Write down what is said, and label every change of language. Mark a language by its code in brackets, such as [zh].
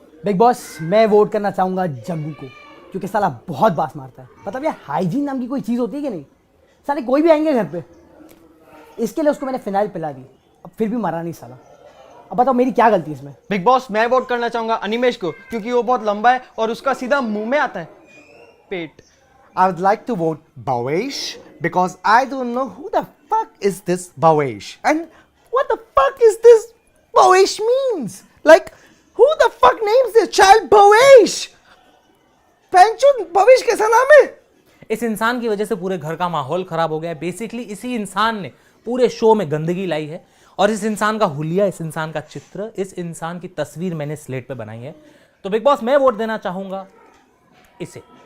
[hi] Big boss, मैं vote करना चाहूंगा जग्गू को, क्योंकि साला बहुत बास मारता है। मतलब यार, हाइजीन नाम की कोई चीज़ होती है कि नहीं? साले कोई भी आएंगे घर पे, इसके लिए उसको मैंने फिनाइल पिला दी। अब फिर भी मरा नहीं साला। अब बताओ मेरी क्या गलती है इसमें? बिग बॉस मैं वोट करना चाहूंगा अनिमेश को, क्योंकि वो बहुत लंबा है और उसका सीधा मुंह में आता है पेट। [en] I would like to vote Bhavesh because I don't know who the fuck is this Bhavesh and what the fuck is this Bhavesh means. Like, who the fuck names their child Bhavesh? [hi] पेंचुन भविष्य कैसा नाम है? इस इंसान की वजह से पूरे घर का माहौल खराब हो गया है। बेसिकली इसी इंसान ने पूरे शो में गंदगी लाई है और इस इंसान का हुलिया, इस इंसान का चित्र, इस इंसान की तस्वीर मैंने स्लेट पे बनाई है। तो बिग बॉस मैं वोट देना चाहूंगा इसे।